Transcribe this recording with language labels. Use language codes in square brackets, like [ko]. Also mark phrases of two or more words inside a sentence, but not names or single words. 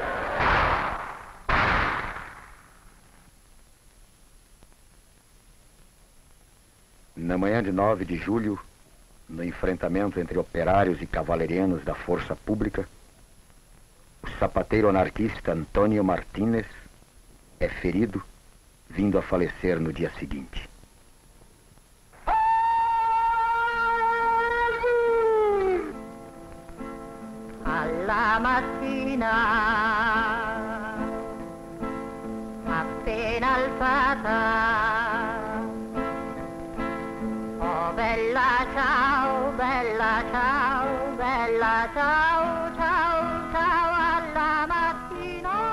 [pt] Na manhã de 9 de julho, no enfrentamento entre operários e cavalerianos da força pública, o sapateiro anarquista Antônio Martínez é ferido, vindo a falecer no dia seguinte. [it] Alla mattina, appena alzata, oh bella ciao, bella ciao, bella ciao, ciao, ciao, alla mattina,